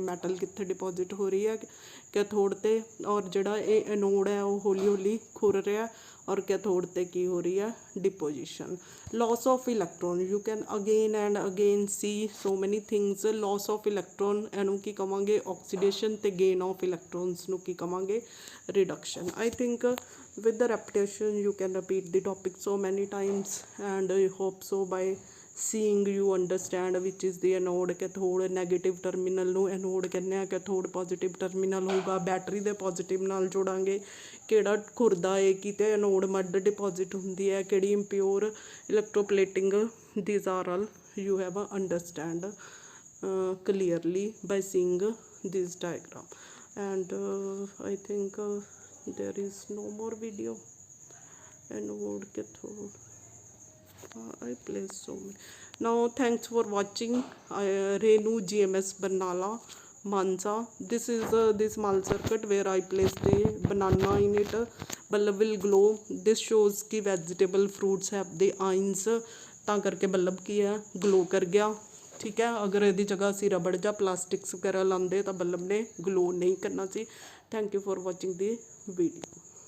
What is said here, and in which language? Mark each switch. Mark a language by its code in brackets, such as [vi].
[pa] Metal ਕਿੱਥੇ deposit ਹੋ ਰਹੀ ਹੈ, ਕੈਥੋਡ 'ਤੇ। ਔਰ ਜਿਹੜਾ ਇਹ ਐਨੋਡ ਹੈ ਉਹ ਹੌਲੀ ਹੌਲੀ ਖੁਰ ਰਿਹਾ ਔਰ ਕੈਥੋਡ 'ਤੇ ਕੀ ਹੋ ਰਹੀ ਹੈ, ਡਿਪੋਜੀਸ਼ਨ। [en] Loss of electron, you can again and again see so many things. [pa] ਲੋਸ ਆਫ ਇਲੈਕਟ੍ਰੋਨ ਇਹਨੂੰ ਕੀ ਕਵਾਂਗੇ, ਆਕਸੀਡੇਸ਼ਨ, ਅਤੇ ਗੇਨ ਆਫ ਇਲੈਕਟ੍ਰੋਨਸ ਨੂੰ ਕੀ ਕਵਾਂਗੇ, reduction. [en] I think with the repetition you can repeat the topic so many times, and I hope so by seeing you understand which is the anode, cathode। [pa] Negative terminal ਨੂੰ anode ਕਹਿੰਦੇ ਆ, ਕੈਥੋਡ positive terminal ਹੋਊਗਾ। Battery ਦੇ positive ਨਾਲ ਜੋੜਾਂਗੇ, ਕਿਹੜਾ ਖੁਰਦਾ ਹੈ, ਕਿਤੇ anode mud deposit ਹੁੰਦੀ ਹੈ, ਕਿਹੜੀ impure electroplating. [en] these are all you have understand clearly by seeing this diagram, and I think there is no more video. Anode, cathode, I place so many. Now thanks for watching. Renu GMS Barnala Mansa. This is this small circuit where I place the banana in it. Bulb will glow. This shows कि vegetable fruits have the ions, [pa] ਤਾਂ ਕਰਕੇ bulb ਕੀ ਹੈ, ਗਲੋ ਕਰ ਗਿਆ, ਠੀਕ ਹੈ। ਅਗਰ ਇਹਦੀ ਜਗ੍ਹਾ ਅਸੀਂ ਰਬੜ ਜਾਂ ਪਲਾਸਟਿਕਸ ਵਗੈਰਾ ਲਾਉਂਦੇ ਤਾਂ ਬੱਲਬ ਨੇ ਗਲੋ ਨਹੀਂ ਕਰਨਾ ਸੀ। [en] thank you for watching [pa] ਦੀ video.